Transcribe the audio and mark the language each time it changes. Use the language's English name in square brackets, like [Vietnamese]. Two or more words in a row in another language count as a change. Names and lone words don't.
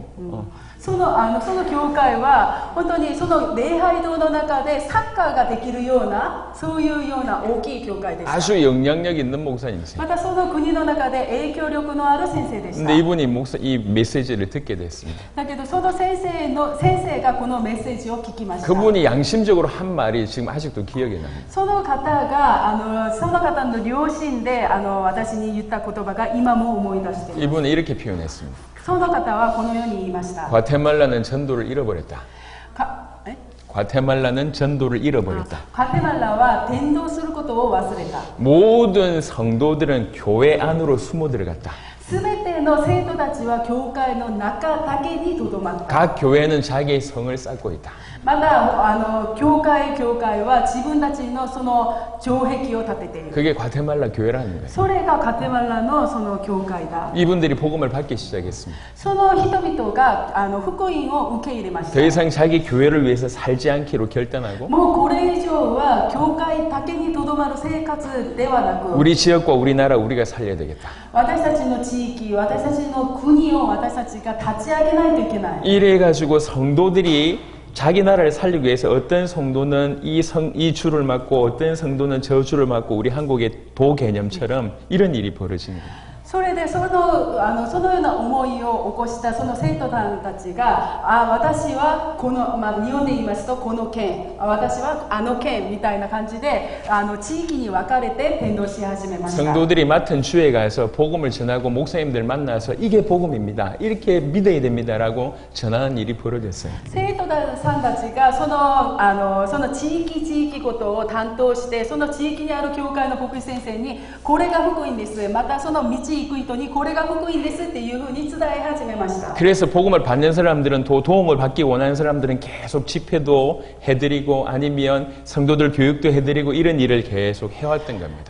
[Japanese] その教会は本当にその礼拝堂の中でサッカーができるようなそういうような大きい教会でした。 [Korean] 아주 영향력 있는 목사님이세요. [Japanese] またその国の中で影響力のある先生でした。 [Korean] 근데 이분이 이 메시지를 듣게 됐습니다. [Japanese] だけどその先生がこのメッセージを聞きました。 [Korean] 그분이 양심적으로 한 말이 지금 아직도 기억에 납니다. [Japanese] その方がその方の両親で私に言った言葉が今も思い出しています。 [Korean] 이분은 이렇게 표현했습니다. [Japanese] その方はこのように言いました。 [Korean] 과테말라는 전도를 잃어버렸다. え 과테말라는 전도를 잃어버렸다. [Japanese] ガテマラは伝道することを忘れた。 [Korean] 모든 성도들은 교회 안으로 숨어 들어갔다. [Japanese] すべての生徒たちは教会の中だけにとどまった。 [Korean] 각 교회는 자기의 성을 쌓고 있다. [Japanese] また教会は自分たちのその城壁を建てている。 [Korean] 그게 과테말라 교회라는 거예요. [Japanese] それがガテマラのその教会だ。 [Korean] 이분들이 복음을 받기 시작했습니다. [Japanese] その人々が福音を受け入れまし [Korean] 더 [Japanese] た。 [Korean] 이상 자기 교회를 위해서 살지 않기로 결단하고 [Japanese] もうこれ以上は教会だけにとどまる生活ではなく、 [Korean] 우리 지역과 우리나라 우리가 살려야 되겠다. [Japanese] 私たちの地域、私たちの国を私たちが立ち上げないといけない。 [Korean] 이래가지고 성도들이 자기 나라를 살리기 위해서 어떤 성도는 이 주를 맡고 어떤 성도는 저 주를 맡고 우리 한국의 도 개념처럼 이런 일이 벌어지는 거예요. [Japanese] それでそのような思いを起こしたその生徒さんたちが、私はこの、日本で言いますとこの県、私は県みたいな感じで地域に分かれて伝道し始めました。 [Korean] 성도들이 맡은 주에 가서 복음을 전하고 목사님들 만나서 이게 복음입니다. 이렇게 믿어야 됩니다라고 전하는 일이 벌어졌어요. [Japanese] 生徒さんたちがその地域ごとを担当して、その地域にある教会の牧師先生にこれが福音です、またその道行く人にこれが福音ですっていうふうに伝え始めました。 [Korean] 그래서 복음을 받는 사람들은 도움을 받기 원하는 사람들은 계속 집회도 해드리고 아니면 성도들 교육도 해드리고 이런 일을 계속 해왔던 겁니다.